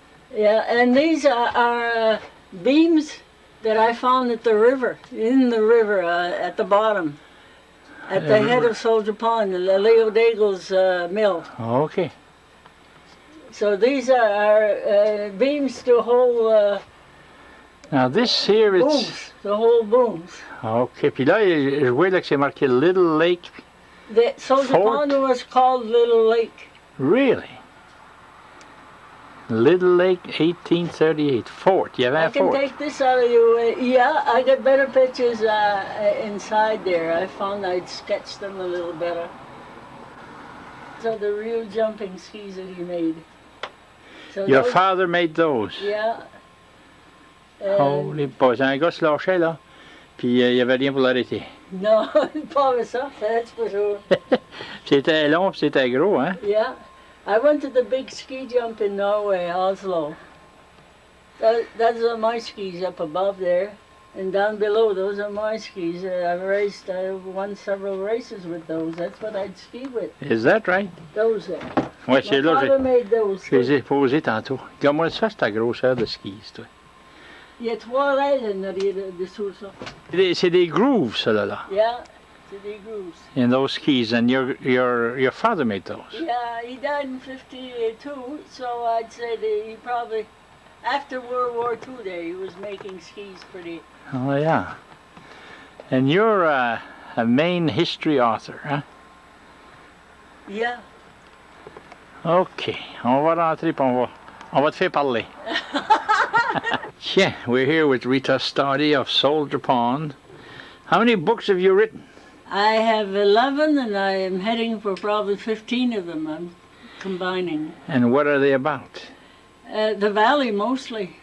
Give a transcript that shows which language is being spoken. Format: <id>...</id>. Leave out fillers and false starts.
<en>Yeah, and these are beams that I found at the river, in the river, at the bottom, at the head of Soldier Pond, the Leo Daigle's mill. Oh, okay. So these are beams to hold now this here, it's... booms, to hold booms.</en> <fr>Okay, puis là, je vois là que c'est marqué Little Lake.</fr> <en>The Soldier Pond was called Little Lake. Really? Little Lake, 1838. Fort. You have a fort. I can take this out of you. Yeah, I got better pictures inside there. I found I'd sketched them a little better. So the real jumping skis that he made. So Your father made those? Yeah. Holy boy,</en> <fr>c'est un gars se lâchait là, puis il n'y avait rien pour l'arrêter. Non, pas ça,</fr> <en>that's for sure.</en> <fr>C'était long, puis c'était gros, hein?</fr> <en>Yeah. I went to the big ski jump in Norway, Oslo. Those are my skis up above there. And down below, those are my skis. I won several races with those. That's what I'd ski with. Is that right? Those there.</en> <fr>Ouais, c'est là.</fr> <en>My father made those.</en> <fr>Je les ai posés tantôt. Regarde-moi ça, c'est ta grosseur de skis, toi. Il y a 3 rails en arrière dessous ça. C'est des grooves, ça, là.</fr> <en>Yeah. the grooves. in those skis, and your father made those. Yeah, he died in 52, so I'd say that he probably, after World War II there, he was making skis pretty. Oh yeah. And you're a Maine history author, huh? Yeah.</en> <fr>OK, on va rentrer puis on va te faire parler.</fr> <en>Yeah, we're here with Rita Stadig of Soldier Pond. How many books have you written? I have 11, and I am heading for probably 15 of them. I'm combining. And what are they about? The Valley mostly.</en>